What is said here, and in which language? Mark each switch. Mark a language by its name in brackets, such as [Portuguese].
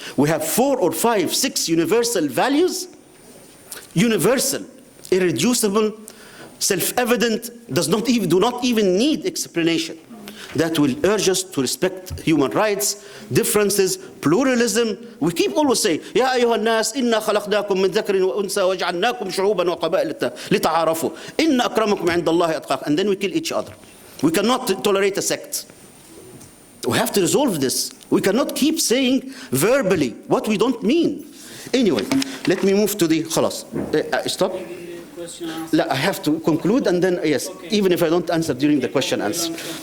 [English] We have 4 or 5, 6 universal values. Universal, irreducible, self-evident, do not even need explanation. That will urge us to respect human rights, differences, pluralism. We keep always saying, [Arabic] يا أيها الناس إنا خلقناكم من ذكر وأنثى وجعلناكم شعوبا وقبائل لتعارفوا إن أكرمكم عند الله أتقاكم. [English] And then we kill each other. We cannot tolerate a sect. We have to resolve this. We cannot keep saying verbally what we don't mean. Anyway, let me move to the خلاص. Stop. I have to conclude, and then yes, even if I don't answer during the question answer.